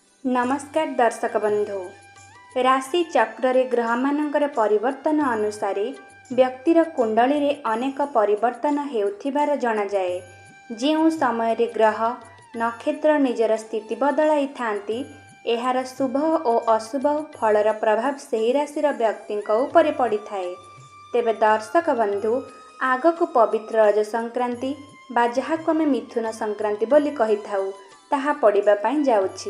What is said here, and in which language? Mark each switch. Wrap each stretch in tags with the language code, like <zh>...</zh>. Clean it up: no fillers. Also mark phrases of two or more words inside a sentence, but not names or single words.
<or>ନମସ୍କାର ଦର୍ଶକ ବନ୍ଧୁ। ରାଶି ଚକ୍ର ରେ ଗ୍ରହ ମାନଙ୍କର ପରିବର୍ତ୍ତନ ଅନୁସାର ବ୍ୟକ୍ତିର କୁଣ୍ଡଳୀ ରେ ଅନେକ ପରିବର୍ତ୍ତନ ହେଉଥିବାର ଜଣା ଯାଏ। ଯେଉଁ ସମୟରେ ଗ୍ରହ ନକ୍ଷତ୍ର ନିଜର ସ୍ଥିତି ବଦଳାଇ ଥାନ୍ତି, ଏହାର ଶୁଭ ଓ ଅଶୁଭ ଫଳର ପ୍ରଭାବ ସେହି ରାଶିର ବ୍ୟକ୍ତିଙ୍କ ଉପରେ ପଡ଼ିଥାଏ। ତେବେ ଦର୍ଶକ ବନ୍ଧୁ, ଆଗକୁ ପବିତ୍ର ରଜ ସଂକ୍ରାନ୍ତି ବା ଯାହାକୁ ଆମେ ମିଥୁନ ସଂକ୍ରାନ୍ତି ବୋଲି କହିଥାଉ, ତାହା ପଡ଼ିବା ପାଇଁ ଯାଉଛି।</or>